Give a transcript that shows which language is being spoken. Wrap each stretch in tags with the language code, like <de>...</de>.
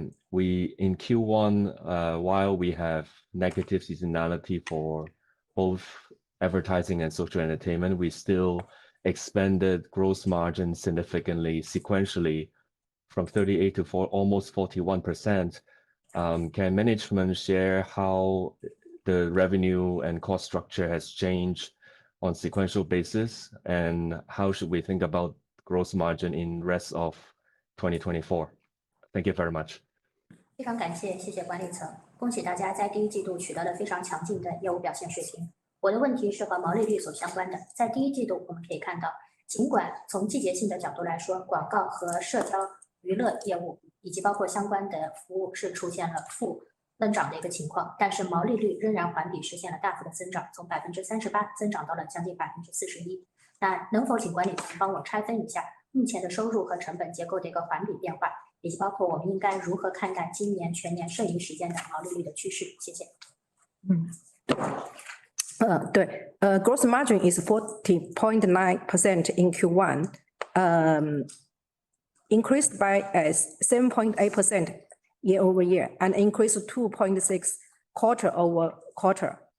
<en>We in Q1, while we have negative seasonality for both advertising and social entertainment, we still expanded gross margin significantly sequentially from 38 to almost 41%. Can management share how the revenue and cost structure has changed on sequential basis, and how should we think about gross margin in rest of 2024? Thank you very much.</en> <zh>非常感谢，谢谢管理层，恭喜大家在第一季度取得了非常强劲的业务表现水平。我的问题是和毛利率所相关的。在第一季度，我们可以看到，尽管从季节性的角度来说，广告和社交娱乐业务以及包括相关的服务是出现了负增长的一个情况，但是毛利率仍然环比实现了大幅的增长，从38%增长到了将近41%。那能否请管理层帮我拆分一下目前的收入和成本结构的一个环比变化，以及包括我们应该如何看待今年全年剩余时间的毛利率的趋势？谢谢。</zh> <en>对，gross margin is 40.9% in Q1, increased by 7.8% year-over-year and increased 2.6 quarter-over-quarter.</en>